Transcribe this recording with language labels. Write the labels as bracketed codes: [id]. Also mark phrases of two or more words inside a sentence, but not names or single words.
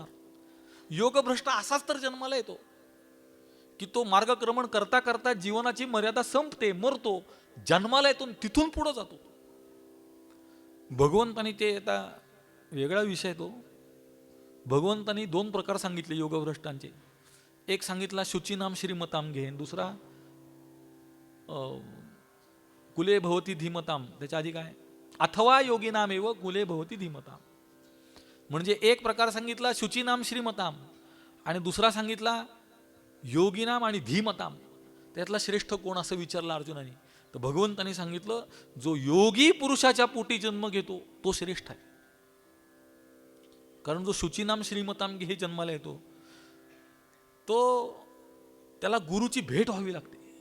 [mr] योगभ्रष्ट असाच तर जन्माला येतो की तो मार्गक्रमण करता करता जीवनाची मर्यादा संपते, मरतो, जन्माला येतो, तिथून पुढे जातो. भगवंतानी, ते आता वेगळा विषय तो, भगवंतानी 2 प्रकार सांगितले योगभ्रष्टांचे. एक सांगितला [sa] शुचीनाम श्रीमताम घे, दुसरा कुले भवती धीमताम, [mr] त्याच्या आधी काय [sa] अथवा योगिनामेव कुले भवती धीमताम. [mr] म्हणजे एक प्रकार सांगितला [sa] शुचीनाम श्रीमताम [mr] आणि दुसरा सांगितला योगिनाम आणि धीमताम. त्यातला श्रेष्ठ कोण असं विचारलं अर्जुनाने. तर भगवंताने सांगितलं जो योगी पुरुषाच्या पोटी जन्म घेतो तो श्रेष्ठ आहे. कारण जो [sa] शुचीनाम श्रीमताम घे [mr] जन्माला येतो तो त्याला गुरुची भेट व्हावी लागते.